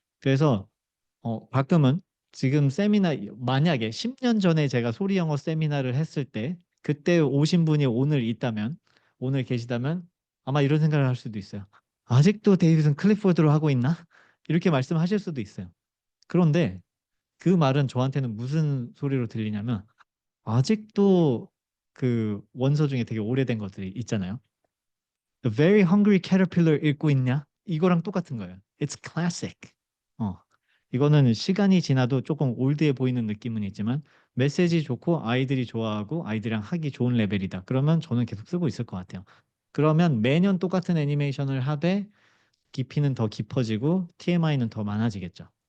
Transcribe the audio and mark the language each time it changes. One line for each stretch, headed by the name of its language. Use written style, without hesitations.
Korean: 그래서 가끔은 지금 세미나 만약에 10년 전에 제가 소리 영어 세미나를 했을 때 그때 오신 분이 오늘 계시다면 아마 이런 생각을 할 수도 있어요. 아직도 데이비슨 클리포드로 하고 있나? 이렇게 말씀하실 수도 있어요. 그런데 그 말은 저한테는 무슨 소리로 들리냐면 아직도 그 원서 중에 되게 오래된 것들이 있잖아요. The Very Hungry Caterpillar 읽고 있냐? 이거랑 똑같은 거예요.
English: It's classic.
Korean: 어, 이거는 시간이 지나도 조금 올드해 보이는 느낌은 있지만 메시지 좋고 아이들이 좋아하고 아이들이랑 하기 좋은 레벨이다. 그러면 저는 계속 쓰고 있을 것 같아요. 그러면 매년 똑같은 애니메이션을 하되 깊이는 더 깊어지고 TMI는 더 많아지겠죠.